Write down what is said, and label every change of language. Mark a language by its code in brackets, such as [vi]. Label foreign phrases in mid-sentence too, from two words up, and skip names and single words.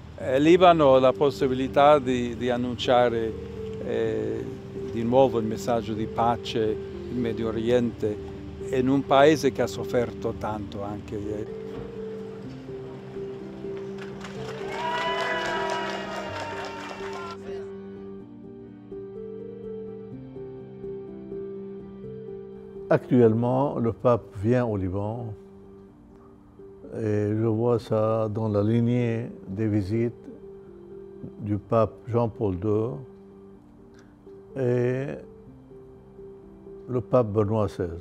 [it] Libano ha la possibilità di annunciare di nuovo il messaggio di pace in Medio Oriente in un paese che ha sofferto tanto anche. [fr] Actuellement, le pape vient au Liban et je vois ça dans la lignée des visites du pape Jean-Paul II et le pape Benoît XVI.